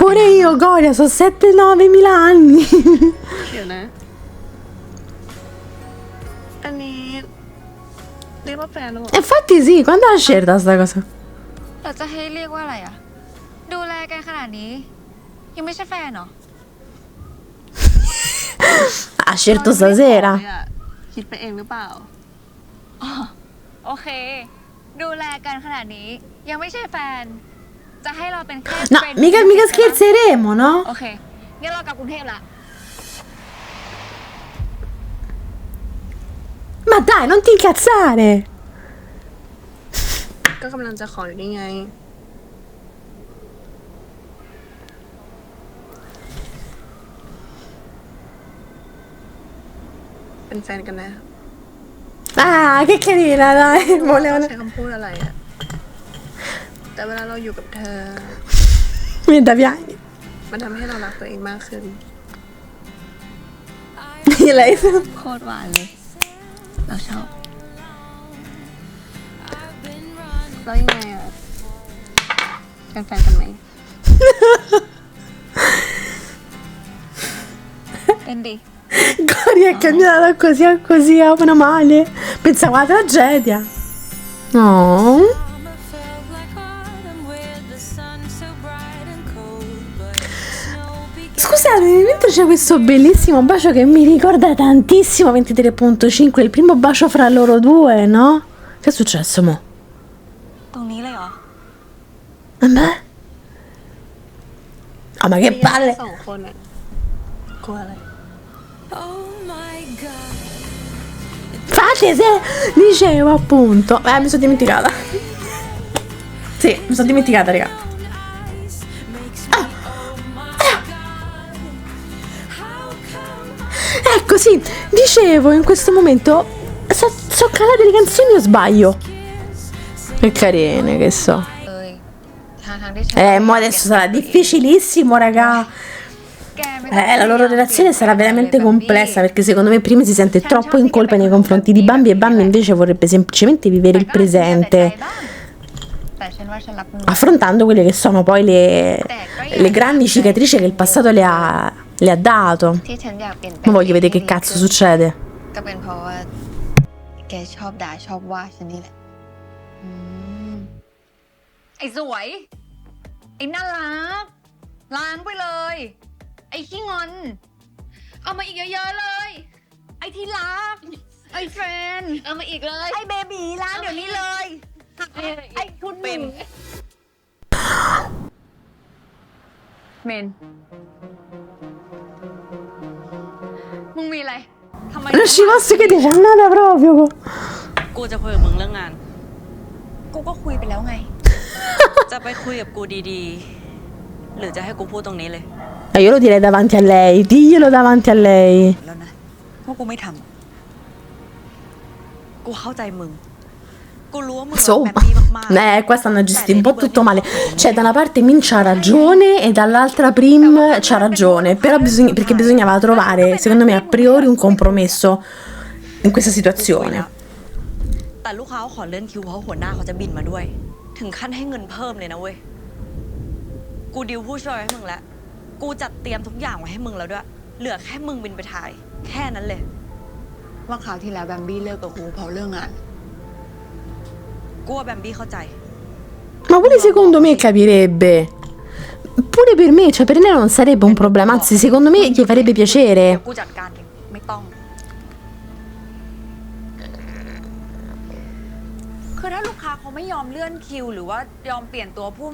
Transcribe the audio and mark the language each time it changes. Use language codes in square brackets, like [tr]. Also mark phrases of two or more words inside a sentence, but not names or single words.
[it] Pure io, Goria, sono 7-9 mila anni. [th] เดี๋ยวนะ อันนี้เรียกว่าแฟนหรือเปล่า [it] Infatti sì, quando l'ha scelta sta cosa? [th] เราจะให้เรียกว่าอะไรอ่ะ ดูแลกันขนาดนี้ ยังไม่ใช่แฟนเหรอ [it] Ha scelto stasera. [th] คิดไปเองหรือเปล่า โอเค ดูแลกันขนาดนี้ ยังไม่ใช่แฟน จะให้เราเป็นแค่ [it] No, friend mica scherzeremo, no? [th] โอเคงั้นเรากลับกรุงเทพละ [it] Ma dai, non ti incazzare. [th] ก็กำลังจะขออยู่นี่ไง เป็นแฟนกันนะ [it] Ah, che carina, dai. [th] ไม่รู้ว่า [it] Volevano... [th] ใช้คำพูดอะไรอะแต่เวลาเราอยู่กับเธอ [it] Mi da piangere. [th] มันทำให้เรารักตัวเองมากขึ้น [it] Lei... [th] โคตรหวานเลย เราชอบ แล้วยังไงอะเป็นแฟนกันไหม เป็นดิ [it] Gory è cambiata da così a così, meno male. Pensavo alla tragedia. No. Scusatemi, mentre c'è questo bellissimo bacio che mi ricorda tantissimo 23.5, il primo bacio fra loro due, no? Che è successo, mo? [th] ตรงนี้เลยเหรอ [it] Vabbè. Ah, ma che [th] มี [it] palle. [th] สองคนอะกลัวอะไร [it] Infatti, se dicevo appunto. Mi sono dimenticata. Sì, mi sono dimenticata, raga. Ecco, sì, dicevo in questo momento. So calate le canzoni o sbaglio? Che carine che so. [th] เลยทางที่ฉัน [it] Mo adesso sarà difficilissimo, raga. [th] แกไม่ต้อง [it] La loro relazione sarà veramente complessa perché secondo me prima si sente troppo in colpa nei confronti di Bambi e Bambi invece vorrebbe semplicemente vivere il presente. [th] แต่ฉันว่าฉันรับมือ [it] affrontando quelle che sono poi le grandi cicatrici che il passato le ha dato. [th] ที่ฉันอยากเปลี่ยนแปล [it] Ma ง voglio vedere che cazzo succede. [th] ก็เป็นเพราะว่า แกชอบด่าชอบว่าฉันนี่แหละ ไอ้สวย ไอ้น่ารัก ล้างไปเลย ไอ้ขี้งอน เอามาอีกเยอะๆเลย ไอ้ที่รัก ไอ้เฟรนด์ เอามาอีกเลย ไอ้เบบีล้างเดี๋ยวนี้เลย ไอ้คุณหนึ่งเมน มึงมีอะไร ทำไม [it] Non ci posso credere, c'è andata proprio. [th] กูจะคุยกับมึงเรื่องงาน กูก็คุยไปแล้วไง จะไปคุยกับกูดีๆ หรือจะให้กูพูดตรงนี้เลย [it] Io lo direi davanti a lei, diglielo davanti a lei. [th] แล้วนะว่ากูไม่ทำกูเข้าใจมึง กูรู้ว่ามึงรัก [it] Insomma, [th] แบบนี้มากๆ [it] qua stanno a gestire un po' tutto male. Cioè, da una parte Min c'ha ragione e dall'altra Prim c'ha ragione. Però perché bisognava trovare, secondo me, a priori un compromesso in questa [th] กูคุย [it] situazione. [th] แล้วแต่ลูกค้าเขาขอเลื่อนคิวเพราะหัวหน้าเขาจะบินมาด้วย ถึงขั้นให้เงินเพิ่มเลยนะเว้ย กูดิวผู้ช่วยให้มึงแล้ว กูจัดเตรียมทุกอย่างไว้ให้มึงแล้วด้วย เหลือแค่มึงบินไปถ่าย แค่นั้นเลย ว่าคราวที่แล้วแบมบี้เลิกกับครูเพราะเรื่องงาน กูว่าแบมบี้เข้าใจ [it] Ma pure secondo me capirebbe. Pure per me, cioè per me non sarebbe un problema, anzi secondo me gli farebbe [th] เดี๋ยว [it] piacere. [th] กูจัดการเองไม่ต้อง คือถ้าลูกค้าเขาไม่ยอมเลื่อนคิว หรือว่ายอมเปลี่ยนตัวผู้